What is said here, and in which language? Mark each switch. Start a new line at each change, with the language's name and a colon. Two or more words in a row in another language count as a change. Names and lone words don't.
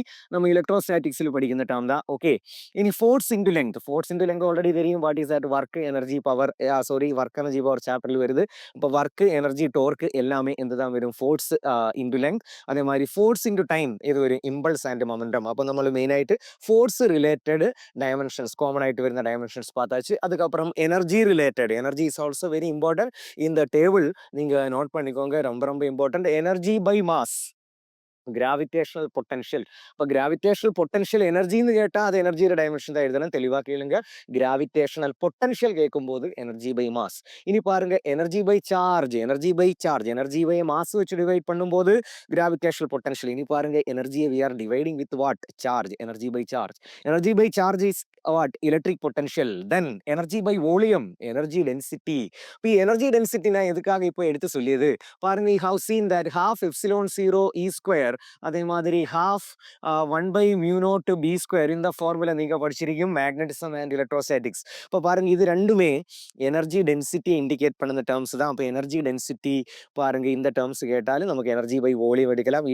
Tamil: நம்ம எலக்ட்ரோஸ்டாட்டிக்ஸில் படிக்கிற டேர்ம் தான்.
English: ஓகே, இனி force into length. force into length already தெரியும். what is that? work energy power. sorry, work energy power chapter
Tamil: வருது. இப்போ
English: work energy torque
Tamil: எல்லாமே எதுதான் வரும்?
English: force into length.
Tamil: அதே மாதிரி
English: force into time
Tamil: இது ஒரு
English: impulse and momentum. அப்போ
Malayalam: നമ്മൾ മെയിനായിട്ട്
English: force related dimensions common
Malayalam: ആയിട്ട് വരുന്ന
English: ഡയമെൻഷൻസ് பார்த்தாச்சு. அதுக்கப்புறம் energy related. energy is also very important.
Tamil: இந்த டேபிள் நீங்க நோட் பண்ணிக்கோங்க, ரொம்ப ரொம்ப இம்பார்ட்டன்ட்.
English: energy by mass, gravitational potential.
Tamil: இப்போ
English: gravitational potential energy
Tamil: கேட்டால் அது எனர்ஜியோட டைமென்ஷன் தான் எழுதணும். தெளிவாக கேளுங்க.
English: gravitational potential கேட்கும்போது energy by mass.
Tamil: இனி பாருங்க,
English: energy by charge. energy by charge, energy by mass
Tamil: வச்சு டிவைட் பண்ணும்போது
English: gravitational potential.
Tamil: இனி பாருங்க,
English: energy we are dividing with what? charge. energy by charge. energy by charge is what? electric potential. then energy by volume, energy density.
Tamil: இப்போ
English: energy density
Tamil: நான் எதுக்காக இப்போ எடுத்து சொல்லியது பாருங்க,
English: you have seen that half epsilon 0 E square,
Tamil: அதே மாதிரி
English: half 1/μ0 B square.
Tamil: இந்த ஃபார்முலா நீங்க படிச்சிருக்கீங்க,
English: magnetism and electrostatics.
Tamil: இப்போ பாருங்க, இது ரெண்டுமே
English: energy density
Tamil: இண்டிகேட் பண்ணுற டேர்ம்ஸ் தான். அப்போ
English: energy density
Tamil: பாருங்க, இந்த டேர்ம்ஸ் கேட்டாலும் நமக்கு
English: energy by volume
Tamil: எடுக்கலாம்.